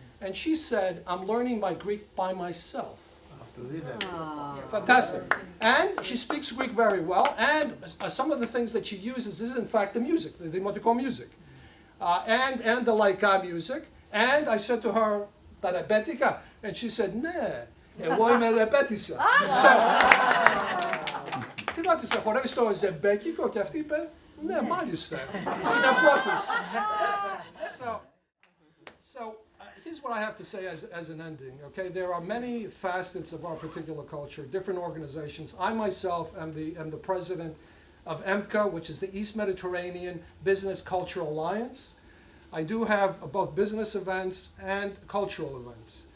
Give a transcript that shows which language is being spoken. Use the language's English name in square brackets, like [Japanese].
[English] And she said, "I'm learning my Greek by myself." Fantastic. And she speaks Greek very well, and some of the things that she uses is in fact the music, the Demotiko music, and the Laika music. And I said to her, [Greek] "Τα ρεμπέτικα?" [English] And she said, [Greek] "Ναι, εγώ είμαι ρεμπέτισσα." Τι ρώτησα, χορεύεις το ζεμπέκικο? Και αυτή είπε, "Ναι, μάλιστα, είναι πρώτης." [English] So here's what I have to say as an ending, okay? There are many facets of our particular culture, different organizations. I myself am the president of EMCA, which is the East Mediterranean Business Cultural Alliance. I do have both business events and cultural events.